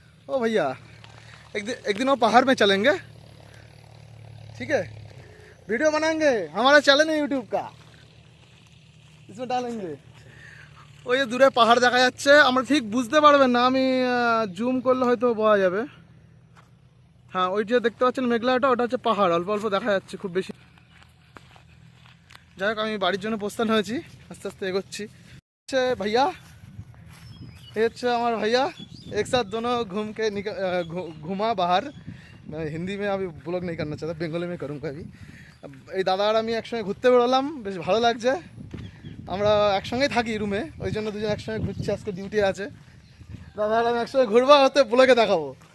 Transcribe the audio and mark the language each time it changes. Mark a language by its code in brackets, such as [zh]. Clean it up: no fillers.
[hi] ओ भैया, एक दिन वो पहाड़ में चलेंगे, ठीक है? वीडियो बनाएंगे, हमारा चैनल है यूट्यूब का, इसमें डालेंगे। [bn] ওই যে দূরে পাহাড় দেখা যাচ্ছে, আমরা ঠিক বুঝতে পারবেন না, আমি জুম করলে হয়তো বোঝা যাবে। হ্যাঁ, ওই যে দেখতে পাচ্ছেন মেঘলাটা, ওটা হচ্ছে পাহাড়, অল্প অল্প দেখা যাচ্ছে, খুব বেশি। যাই হোক, আমি বাড়ির জন্য প্রস্থান হয়েছি, আস্তে আস্তে এগোচ্ছি। হচ্ছে ভাইয়া, [hi] ये अच्छा हमारे भैया, एक साथ दोनों घूम के घुमा बाहर। मैं हिंदी में अभी ब्लॉग नहीं करना चाहता, बेंगली में करूँगा अभी। [bn] এই দাদা আর আমি একসঙ্গে ঘুরতে বেরোলাম, বেশ ভালো লাগছে। আমরা একসঙ্গেই থাকি রুমে, ওই জন্য দুজন একসঙ্গে ঘুরছি, আজকে ডিউটি আছে। দাদা আর আমি একসঙ্গে ঘুরবো, হতে ব্লগে দেখাবো।